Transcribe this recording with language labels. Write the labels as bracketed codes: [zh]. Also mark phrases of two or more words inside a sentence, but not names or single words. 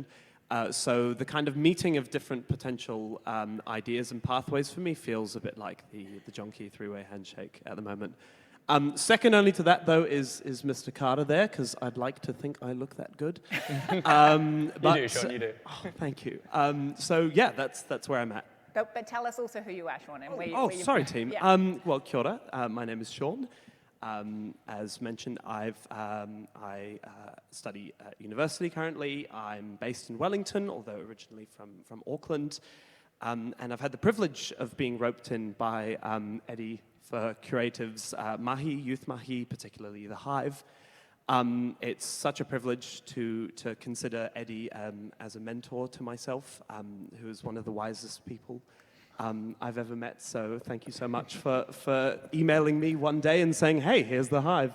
[en] So the kind of meeting of different potential ideas and pathways for me feels a bit like the John Key three-way handshake at the moment. Second only to that, though, is Mr. Carter there, because I'd like to think I look that good. You do, Sean, you do. Oh, thank you. So yeah, that's where I'm at. But tell us also who you are, Sean, and where you. Oh, sorry, team. Yeah. Well, [mi] kia ora. [en] My name is Sean. As mentioned, I study at university currently. I'm based in Wellington, although originally from Auckland. And I've had the privilege of being roped in by Eddy for Curative's mahi, youth mahi, particularly the Hive. It's such a privilege to consider Eddy as a mentor to myself, who is one of the wisest people I've ever met. So thank you so much for emailing me one day and saying, hey, here's the Hive.